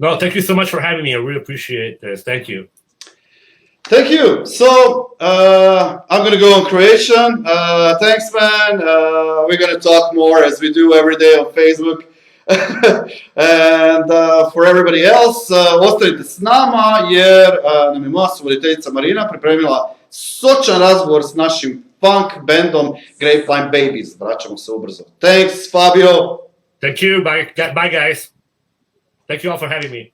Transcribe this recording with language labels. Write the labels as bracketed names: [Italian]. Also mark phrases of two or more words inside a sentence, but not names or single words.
[English] No, thank you so much for having me. I really appreciate this. Thank you. Thank you. So I'm gonna go on Croatian. Thanks, man. We're gonna talk more as we do every day on Facebook. And for everybody else, [Croatian] ostanite s nama jer nam je moja suvoditeljica Marina pripremila sočan razgovor s našim punk bandom Grapevine Babies. Vraćamo se ubrzo. [English] Thanks, Fabio. Thank you. Bye, guys. Thank you all for having me.